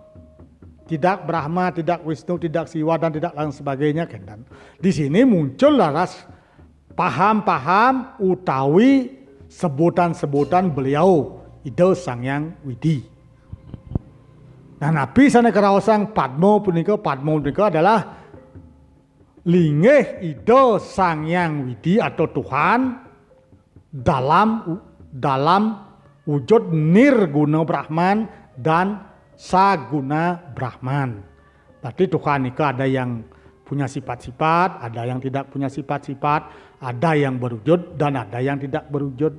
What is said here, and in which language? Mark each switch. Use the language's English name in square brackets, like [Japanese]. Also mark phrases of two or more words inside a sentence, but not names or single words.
[Indonesian] Tidak Brahma, tidak Wisnu, tidak Siwa dan tidak lain sebagainya. Di sini muncul laras paham-paham utawi sebutan-sebutan beliau Ida Sangyang Widi. Nah, [Balinese] nabi sana keraosang Padmo punika [Indonesian] adalah lingeh Ida Sangyang Widi atau Tuhan dalam wujud nirguna Brahman dan saguna Brahman. Berarti Tuhan itu ada yang punya sifat-sifat, ada yang tidak punya sifat-sifat, ada yang berwujud dan ada yang tidak berwujud.